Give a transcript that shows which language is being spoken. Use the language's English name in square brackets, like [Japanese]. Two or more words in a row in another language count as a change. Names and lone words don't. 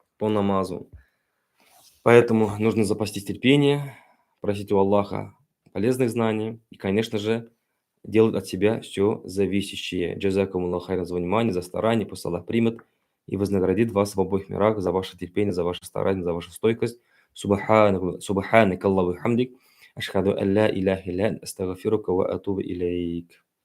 [Russian] Поэтому нужно запастись терпением, просить у Аллаха полезных знаний и, конечно же, делать от себя все зависящее. [Arabic] جزاكم الله خيرا [Russian] за внимание, за старание. Пусть Аллах примет и вознаградит вас в обоих мирах за ваше терпение, за ваше старание, за вашу стойкость. [Arabic] سبحانك اللهم وبحمدك أشهد أن لا إله إلا أنت أستغفرك وأتوب إليك.